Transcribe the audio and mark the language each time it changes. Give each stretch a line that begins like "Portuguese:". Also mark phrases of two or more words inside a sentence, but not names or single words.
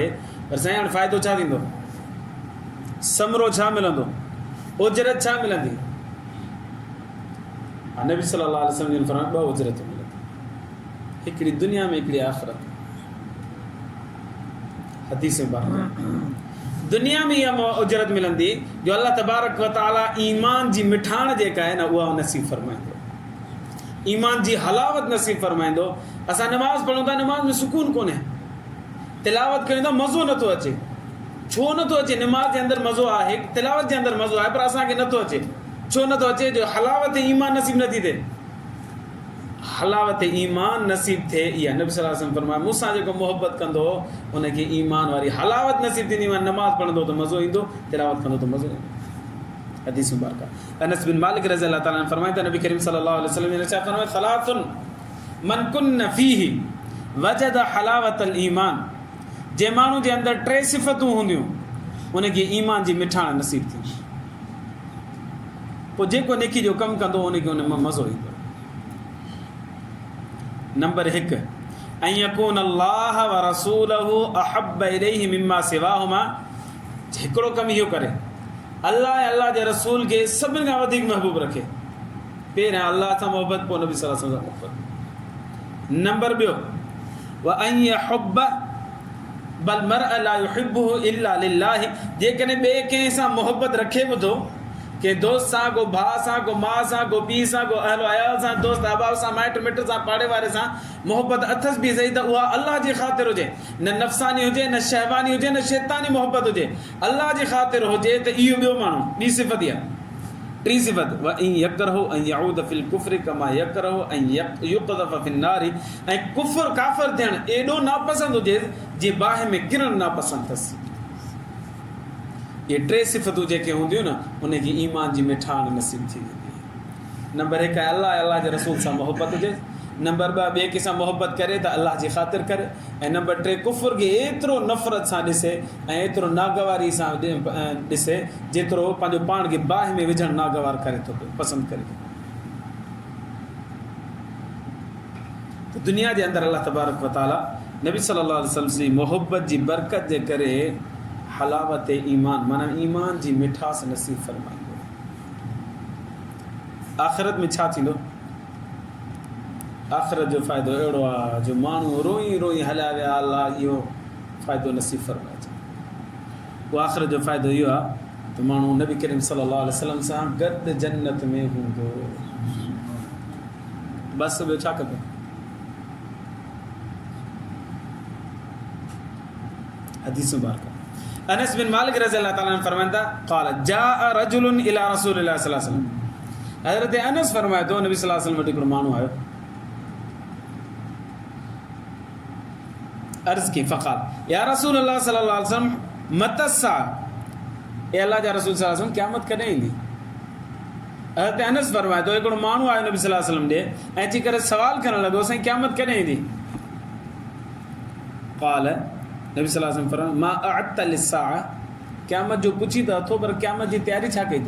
Sindhi: पर साईं हाणे फ़ाइदो छा थींदो, समरो छा मिलंदो, उजरत छा मिलंदी? नबी
Arabic: صلى الله عليه وسلم
Sindhi: जिन फरमायो 2 उजरत मिलंदी, हिकिड़ी दुनिया में, हिकिड़ी आख़िरत। हदीस में दुनिया में इहा उजरत मिलंदी जो
Arabic: الله تبارك وتعالى
Sindhi: ईमान जी मिठाण जेका आहे न उहा नसीब फरमाईंदो, ईमान जी हलावत नसीब फरमाईंदो। असां नमाज़ पढ़ूं था, नमाज़ में सुकून कोन्हे, तिलावत कयूं था मज़ो नथो अचे। छो नथो अचे? नमाज़ जे अंदरि मज़ो आहे, तिलावत जे अंदरि मज़ो आहे, पर असांखे नथो अचे। छो नथो अचे? जो हलावत ईमान नसीब नथी थिए। हलावत ईमान नसीब थिए, इहा नबी
Arabic: صلى الله عليه وسلم
Sindhi: फरमाया, मूंसां जेको मोहब्बत कंदो उनखे ईमान वारी हलावत नसीब थींदी। नमाज़ पढ़ंदो त मज़ो ईंदो, तिलावत कंदो त मज़ो ईंदो। हदीस मुबारक अनस बिन मालिक
Arabic: رضي الله تعالى عنه
Sindhi: फरमाइनि था, नबी करीम
Arabic: صلى الله عليه وسلم
Sindhi: ने इरशाद फरमाया,
Arabic: ثلاث من كن فيه وجد حلاوة الإيمان.
Sindhi: जे माण्हू जे अंदरि 3 सिफ़तूं हूंदियूं उनखे ईमान जी मिठाण नसीब थींदी। पोइ जेको नेकी जो कमु कंदो उनखे उन मां मज़ो ईंदो। नंबर 1,
Arabic: أن يكون الله ورسوله أحب إليه مما سواهما.
Sindhi: हिकिड़ो कमु इहो करे, अल्लाह ऐं अल्लाह जे रसूल खे सभिनि खां वधीक महबूब रखे। पहिरियां अल्लाह सां मोहबत, पोइ नबी
Arabic: صلى الله عليه وسلم
Sindhi: सां मोहबत। नंबर ॿियो,
Arabic: وأن يحب المرء لا يحبه إلا لله.
Sindhi: जेकॾहिं ॿिए कंहिं सां मोहबत रखे बि थो, के दोस्त सां, को भाउ सां, को माउ सां, को पीउ सां, को अहल अयाल सां, दोस्त अहबाब सां, माइट मिट सां, पाड़े वारे सां मोहबत अथसि बि सही, त उहा अल्लाह जी ख़ातिर हुजे, न नफ़सानी हुजे, न शहवानी हुजे, न शैतानी मोहबत हुजे, अल्लाह जी ख़ातिर हुजे। त इहो ॿियो माण्हू, ॿी सिफ़त इहा।
Arabic: टी सिफ़त, وأن يكره أن يعود في الكفر كما يكره أن يقذف في النار.
Sindhi: ऐं कुफ्र काफ़िर थियणु एॾो नापसंद हुजे जे बाहि में किरणु नापसंद अथसि। ये टे सिफ़तूं जेके हूंदियूं न, उनजी ईमान जी मिठाण नसीब थी वेंदी। नंबर हिकु आहे अल्लाह अल्लाह जे रसूल सां मोहबत हुजे। नंबर ॿ, ॿिए कंहिंसां मोहबत करे त अल्लाह जी ख़ातिर करे। ऐं नंबर टे, कुफ़ुर खे एतिरो नफ़रत सां ॾिसे ऐं एतिरो नागवारी सां ॾिसे जेतिरो पंहिंजो पाण खे बाहि में विझणु नागवार करे थो पियो, पसंदि करे। त दुनिया जे अंदरि
Arabic: الله تبارك وتعالى
Sindhi: नबी
Arabic: صلى الله عليه وسلم
Sindhi: जी मोहबत जी बरकत जे करे हलावत ईमान, माना ईमान जी मिठास नसीब फरमाईंदो। आख़िरत में छा थींदो? आख़िरत जो फ़ाइदो अहिड़ो आहे जो माण्हू रोई रोई हलिया विया, अल्लाह इहो फ़ाइदो नसीब फरमाए। उहो आख़िरत जो फ़ाइदो इहो आहे त माण्हू नबी करीम
Arabic: صلى الله عليه وسلم
Sindhi: सां गॾु जन्नत में हूंदो। बसि ॿियो छा खपे? हदीसूं बार कर। अनस बिन मालिक
Arabic: رضي الله تعالى عنه
Sindhi: फरमाइनि था,
Arabic: قال جاء رجل إلى رسول الله صلى الله عليه وسلم.
Sindhi: हज़रत अनस फरमाए थो, नबी
Arabic: صلى الله عليه وسلم
Sindhi: वटि हिकिड़ो माण्हू आयो, अर्ज़ की,
Arabic: فقال يا رسول الله صلى الله عليه وسلم متى الساعة.
Sindhi: ए अल्लाह जा रसूल
Arabic: صلى الله عليه وسلم
Sindhi: क़यामत कॾहिं ईंदी? हज़रत अनस फरमाए थो, हिकिड़ो माण्हू आयो नबी
Arabic: صلى الله عليه وسلم
Sindhi: ॾे ऐं अची करे सवाल करणु लॻो, साईं क़यामत कॾहिं ईंदी? क़ाल, नबी
Arabic: صلى الله عليه وسلم
Sindhi: फरमायो,
Arabic: ما أعددت للساعة.
Sindhi: क़यामत जो पुछी त अथो, पर क़यामत जी तयारी छा कई अथई?